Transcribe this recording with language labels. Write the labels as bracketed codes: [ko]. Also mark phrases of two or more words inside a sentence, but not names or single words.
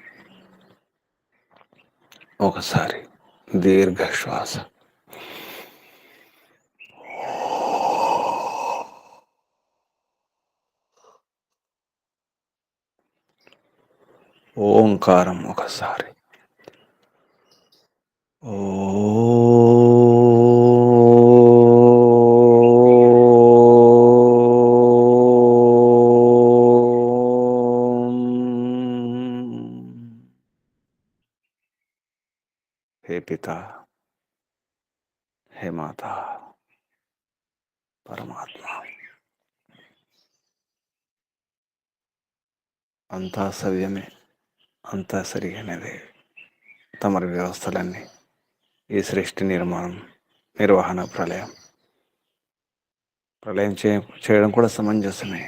[te] ఒకసారి దీర్ఘ శ్వాస. ఓంకారం ఒకసారి. [sa] ఓ हे पिता, हे माता, [te] పరమాత్మ, అంతా సవ్యమే, అంతా సరిగానేదే. తమరి వ్యవస్థలన్నీ ఈ సృష్టి నిర్వహణ, ప్రళయం చేయడం కూడా సమంజసమే.